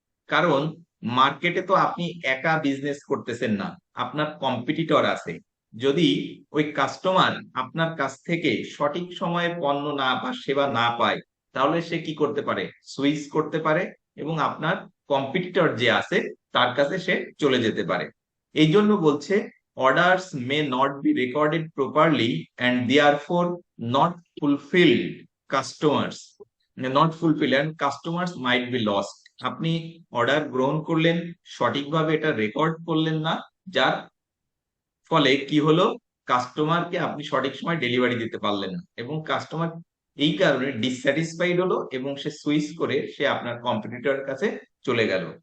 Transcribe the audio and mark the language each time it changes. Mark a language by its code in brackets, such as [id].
[bn] কারণ মার্কেটে তো আপনি একা বিজনেস করতেছেন না, আপনার কম্পিটিটর আছে। যদি ওই কাস্টমার আপনার কাছ থেকে সঠিক সময়ে পণ্য না বা সেবা না পায়, তাহলে সে কি করতে পারে, সুইচ করতে পারে এবং আপনার কম্পিটিটর যে আছে তার কাছে সে চলে যেতে পারে। এই জন্য বলছে [en] orders may not be recorded properly and therefore not fulfilled customers not fulfilled and customers might be lost। [bn] আপনি অর্ডার গ্রহণ করলেন, সঠিকভাবে এটা রেকর্ড করলেন না, যার ফলে কি হলো, কাস্টমারকে আপনি সঠিক সময় ডেলিভারি দিতে পারলেন না এবং কাস্টমার এই কারণে ডিসস্যাটিসফাইড হলো এবং সে সুইচ করে সে আপনার কম্পিটিটরের কাছে চলে গেল।